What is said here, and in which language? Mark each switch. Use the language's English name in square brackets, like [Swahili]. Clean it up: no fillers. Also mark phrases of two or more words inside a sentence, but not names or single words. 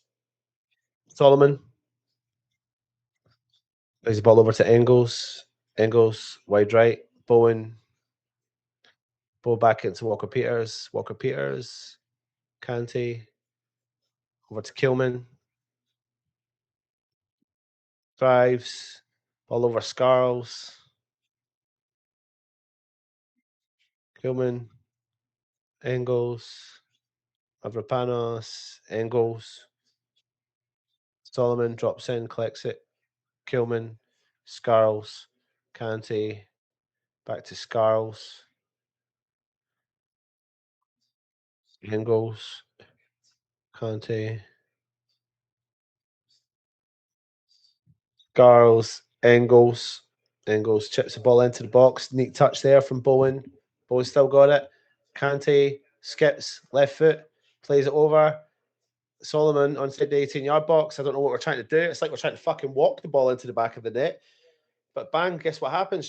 [English] Solomon plays the ball over to Engels. Engels, wide right. Bowen. Ball back into Walker Peters. Walker Peters. Kante. Over to Kilman. Drives. Ball over Scarles. Kilman. Engels. Mavropanos. Engels. Solomon drops in, collects it. Kilman. Scarles. Kante. Back to Scarles. Engels. Kante. Scarles. Engels. Engels chips the ball into the box. Neat touch there from Bowen. Bowen still got it. Kante skips left foot, plays it over. Solomon onside the 18-yard box. I don't know what we're trying to do. It's like we're trying to fucking walk the ball into the back of the net. But bang, guess what happens?